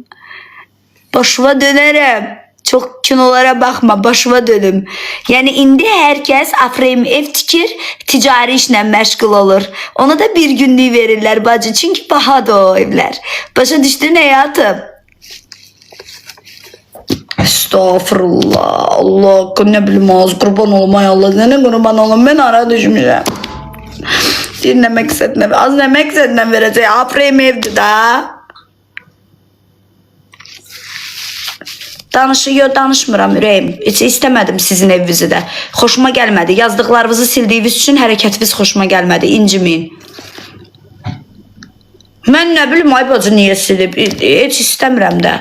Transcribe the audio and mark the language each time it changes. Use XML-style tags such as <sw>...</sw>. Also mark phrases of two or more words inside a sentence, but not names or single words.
<az>Başıma dönərəm. Çox kinolara baxma, başıma dönüm. Yəni indi hər kəs Afrem ev tikir, ticari işlə məşğul olur. Ona da bir günlük verirlər bacı, çünki bahadır o evlər. Başa düşdün həyatım?</az> <tr>Estağfurullah, Allah, ne bileyim ağız kurban olum ay Allah, ne kurban olum, ben ara düşmüşüm.</tr> <az>Bir ne məqsədlə, az ne məqsədlə verəcək, Afrem evdir da. Danışmıram ürəyim, heç istəmədim sizin evinizi də. Xoşuma gəlmədi, yazdıqlarınızı sildiyiniz üçün hərəkətiniz xoşuma gəlmədi, inciməyin. Mən nə bilim ay bacı niyə silib, heç istəmirəm də.</az>